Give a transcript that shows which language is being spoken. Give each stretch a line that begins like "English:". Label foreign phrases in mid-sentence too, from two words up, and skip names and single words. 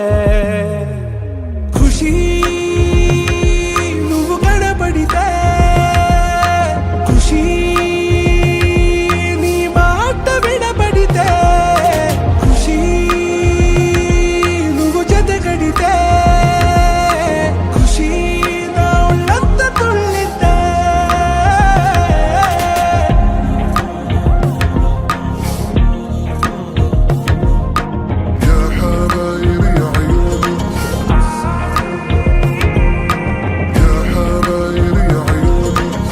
Telugu: ఖుషి నువ్వు కనబడితే ఖుషి నీ మాట వినబడితే ఖుషి నువ్వు జతగడితే ఖుషి నా ఒళ్ళంత తుళ్ళితే
Arabic: يا حبايبي يا عيوني يا حبايبي يا عيوني